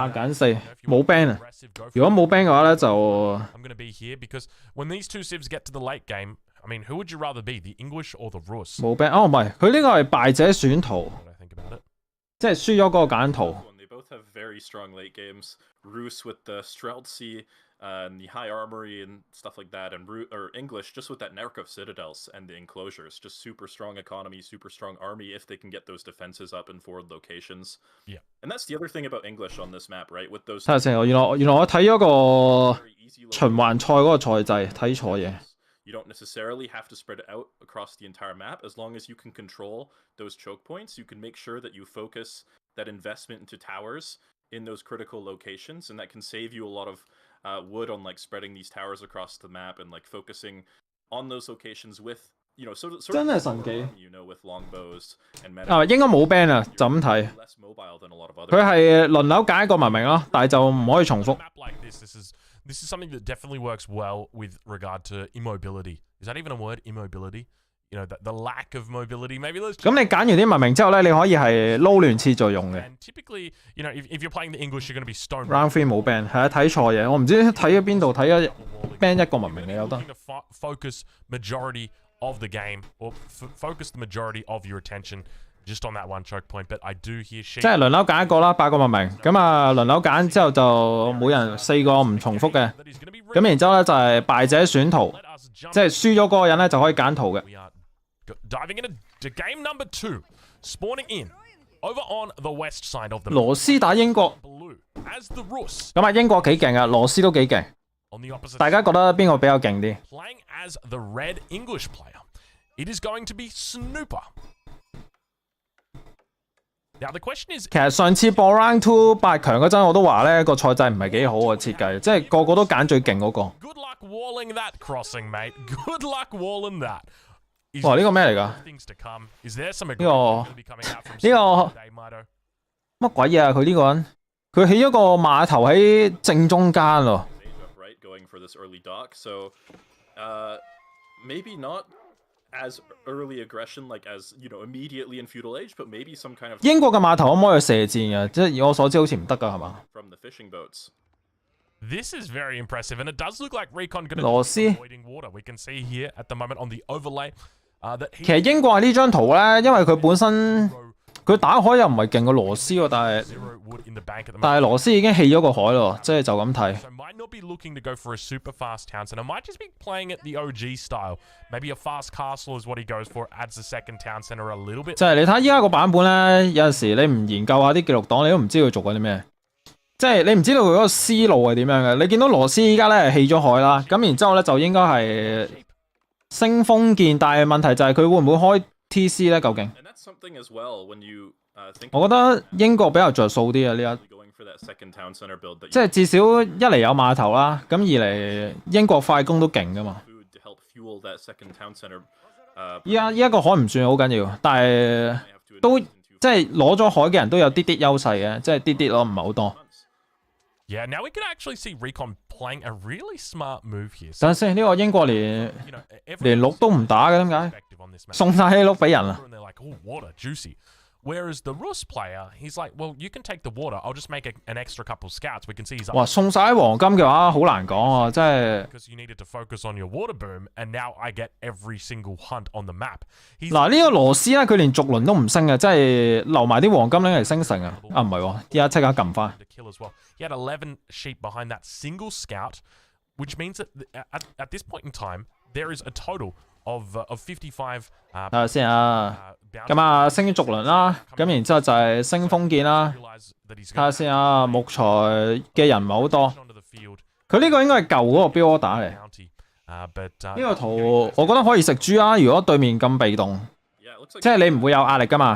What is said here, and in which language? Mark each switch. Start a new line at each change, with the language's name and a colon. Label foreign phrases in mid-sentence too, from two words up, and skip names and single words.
Cantonese: 8 揀4冇 ban 啊！如果冇 ban 嘅話咧，就
English: I'm going to be here because when these two civs get to the late game, I mean, who would you rather be, the English or the Rus?
Cantonese: 冇 ban 哦，唔係佢呢個係敗者選圖。
English: What do I think about it?
Cantonese: 即係輸咗嗰個揀圖。
English: They both have very strong late games. Roos with the Streltsy and the high armory and stuff like that, and English just with that network of citadels and the enclosures. Just super strong economy, super strong army if they can get those defenses up in forward locations. Yeah. And that's the other thing about English on this map, right? With those.
Cantonese: 睇下先，原來我睇咗個循環賽嗰個賽制，睇錯嘢。
English: You don't necessarily have to spread it out across the entire map. As long as you can control those choke points, you can make sure that you focus that investment into towers in those critical locations, and that can save you a lot of wood on like spreading these towers across the map and like focusing on those locations with, you know, sort of
Cantonese: 真係神奇。
English: you know, with longbows and
Cantonese: 應該冇 ban 啊，就咁睇。佢係輪流揀一個文明咯，但係就唔可以重複。
English: This is something that definitely works well with regard to immobility. Is that even a word? Immobility? You know, the lack of mobility. Maybe let's.
Cantonese: 咁你揀完啲文明之後咧，你可以係撈亂次序用嘅。
English: And typically, you know, if you're playing the English, you're going to be stone.
Cantonese: Round 3 冇 ban， 係啊，睇錯嘢，我唔知睇咗邊度，睇咗 ban 一個文明你有得。
English: Focus majority of the game, or focus the majority of your attention. Just on that one choke point, but I do hear sheep.
Cantonese: 即係輪流揀一個啦，8個文明，咁啊輪流揀之後就每人4個唔重複嘅，咁然之後咧就係敗者選圖，即係輸咗嗰個人咧就可以揀圖嘅。
English: Diving into game number 2, spawning in over on the west side of the.
Cantonese: 羅斯打英國，咁啊英國幾勁啊，羅斯都幾勁。大家覺得邊個比較勁啲
English: ？Playing as the red English player, it is going to be Snooper. Now the question is，
Cantonese: 其實上次播 Round 2 8強嗰陣，我都話咧個賽制唔係幾好嘅設計，即係個個都揀最勁嗰個。
English: Good luck walling that crossing, mate. Good luck walling that.
Cantonese: 哇！呢個咩嚟㗎？乜鬼嘢啊？佢呢個人，佢起咗個碼頭喺正中間喎。
English: As early aggression, like as you know, immediately in feudal age, but maybe some kind of
Cantonese: 英國嘅碼頭可唔可以射箭嘅？即係以我所知好似唔得㗎，係嘛
English: ？From the fishing boats. This is very impressive, and it does look like Recon going to be avoiding water. We can see here at the moment on the overlay,
Cantonese: 其實英國呢張圖咧，因為佢本身佢打海又唔係勁過羅斯喎，但係羅斯已經棄咗個海咯，即係就咁睇。
English: Be looking to go for a super fast town center. Might just be playing it the OG style. Maybe a fast castle is what he goes for. Adds the second town center a little bit.
Cantonese: 即係你睇依家個版本咧，有陣時你唔研究下啲記錄檔，你都唔知佢做緊啲咩。即係你唔知道佢嗰個思路係點樣嘅。你見到羅斯依家咧棄咗海啦，咁然之後咧就應該係升封建，但係問題就係佢會唔會開 TC 咧？究竟？我覺得英國比較着數啲啊呢一。即係至少一嚟有碼頭啦，咁二嚟英國快攻都勁噶嘛。依家個海唔算好緊要，但係都即係攞咗海嘅人都有啲啲優勢嘅，即係啲啲咯，唔係好多。
English: Yeah, now we can actually see Recon playing a really smart move here.
Cantonese: 等陣先，呢個英國連鹿都唔打嘅，點解？送晒啲鹿俾人啦。
English: Whereas the Rus player, he's like, well, you can take the water. I'll just make an extra couple scouts. We can see he's up.
Cantonese: 哇，送晒黃金嘅話，好難講啊，真係。
English: Because you needed to focus on your water boom, and now I get every single hunt on the map.
Cantonese: 嗱，呢個羅斯咧，佢連續輪都唔升嘅，即係留埋啲黃金拎嚟升城啊！啊，唔係喎，依家即刻撳翻。
English: He had 11 sheep behind that single scout, which means that at this point in time, there is a total of 55.
Cantonese: 睇下先啊，咁啊升續輪啦，咁然之後就係升封建啦。睇下先啊，木材嘅人唔係好多。佢呢個應該係舊嗰個
English: build order
Cantonese: 嚟。呢個圖我覺得可以食豬啊！如果對面咁被動，即係你唔會有壓力噶嘛。